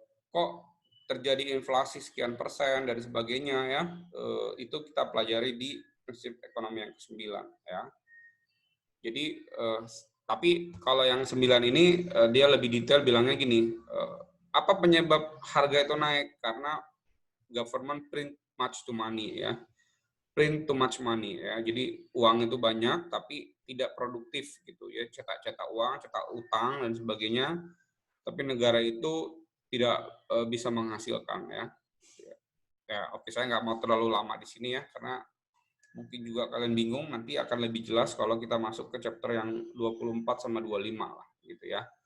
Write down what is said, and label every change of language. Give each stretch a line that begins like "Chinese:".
Indonesian: Kok terjadi inflasi sekian persen dan sebagainya ya. Itu kita pelajari di prinsip ekonomi yang ke-9 ya. Jadi tapi kalau yang 9 ini dia lebih detail bilangnya gini, apa penyebab harga itu naik?
English: Karena government print much to money ya. Print too much money ya.
Indonesian: Jadi uang itu banyak tapi tidak produktif gitu ya. Cetak-cetak uang, cetak utang dan sebagainya. Tapi negara itu tidak bisa menghasilkan ya. Ya, oke, saya nggak mau terlalu lama di sini ya karena mungkin juga kalian bingung, nanti akan lebih jelas kalau kita masuk ke chapter yang 24 sama 25 lah gitu ya.